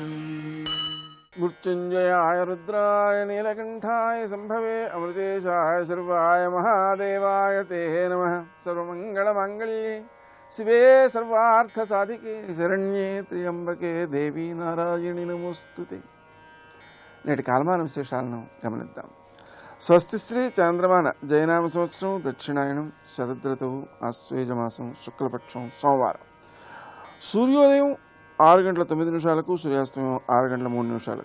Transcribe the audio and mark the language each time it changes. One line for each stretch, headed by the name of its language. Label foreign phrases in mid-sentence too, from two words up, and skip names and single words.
Sanskrit: मृत्युंजयाय रुद्राय नीलकंठाय संभवे अमृतेशाय सर्वाय महादेवाय ते नमः। सर्वमंगलमांगल्ये शिवे सर्वार्थसाधिके शरण्ये त्र्यंबके देवी नारायणि नमोस्तुते।
Telugu: నేటి కాలమాన విశేషాలను గమనిద్దాం. స్వస్తిశ్రీ చాంద్రమాన జయనామ సంవత్సరం దక్షిణాయనం శరదృతువు ఆశ్వేజమాసం శుక్లపక్షం సోమవారం. సూర్యోదయం 6:09 సూర్యాస్తమయం 6:03.